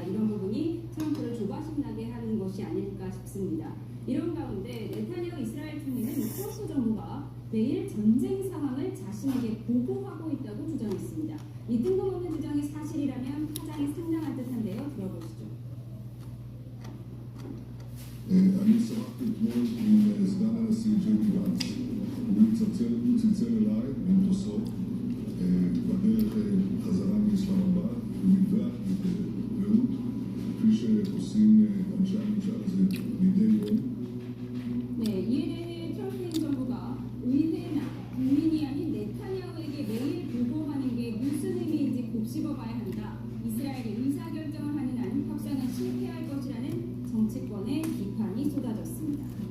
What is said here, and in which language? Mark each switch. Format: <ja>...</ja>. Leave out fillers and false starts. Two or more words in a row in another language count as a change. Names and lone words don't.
<ko>이런 부분이 트럼프를 조바심나게 하는 것이 아닐까 싶습니다. 이런 가운데 네타냐후 이스라엘 총리는 트럼프 정부가 매일 전쟁 상황을 자신에게 보고하고 있다고 주장했습니다. 이 뜬금없는 주장이 사실이라면 파장이 상당할 듯한데요. 들어보시죠.</ko> <he>אני שוחחתי אתמול עם סגן הנשיא ג'ק ואנס, הוא צלצל אליי ממטוסו בדרך חזרה מאסלאמבאד, הוא דיווח ברעות כפי שעושים אנשי הממשל הזה מדי יום.</he> <ko>네, 이에 대해 트럼프 행정부가 의회나 국민이 아닌 네타냐후에게 매일 보고하는 게 무슨 의미인지 곱씹어봐야 한다. 이스라엘이 의사결정을 하는 한 협상은 실패할 것이라는 정치권의 비판이 쏟아졌습니다.</ko>